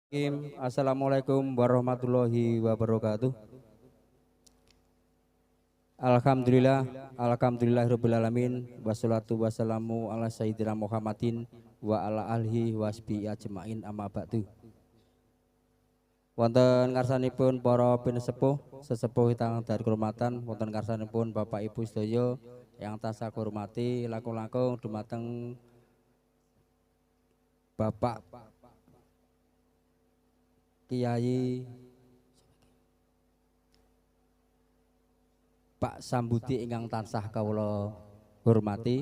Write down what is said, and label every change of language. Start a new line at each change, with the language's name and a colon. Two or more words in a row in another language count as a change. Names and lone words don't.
Arabic: السلام عليكم ورحمة الله وبركاته. الحمد لله، الحمد لله رب العالمين، والصلاة والسلام على سيدنا محمد وعلى آله وصحبه أجمعين أما بعد.
Javanese: Wonten ngarsanipun para pinesepuh, sesepuh ingkang
Indonesian: dari kehormatan,
Javanese: wonten ngarsanipun Bapak Ibu sedaya yang tansah hormati, langkung-langkung dumateng Bapak Kiai Pak Sambudi ingkang tansah kawula hormati.